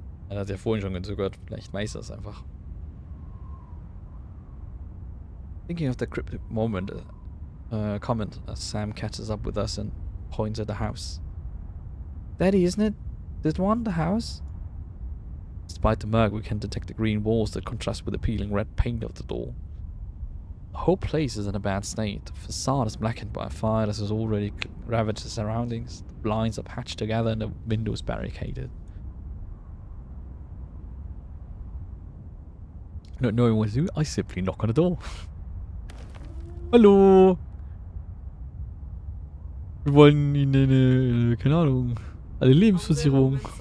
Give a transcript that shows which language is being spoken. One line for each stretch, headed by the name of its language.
German: Er hat ja vorhin schon gezögert. Vielleicht weiß er es einfach.
English: Thinking of the cryptic moment, comment as Sam catches up with us and points at the house. Daddy, isn't it? This one, the house? Despite the murk, we can detect the green walls that contrast with the peeling red paint of the door. The whole place is in a bad state. The facade is blackened by a fire that has already ravaged the surroundings. The blinds are patched together and the windows barricaded. Not knowing what to do, I simply knock on the door.
German: Hallo! Wir wollen Ihnen eine, keine Ahnung, eine Lebensversicherung.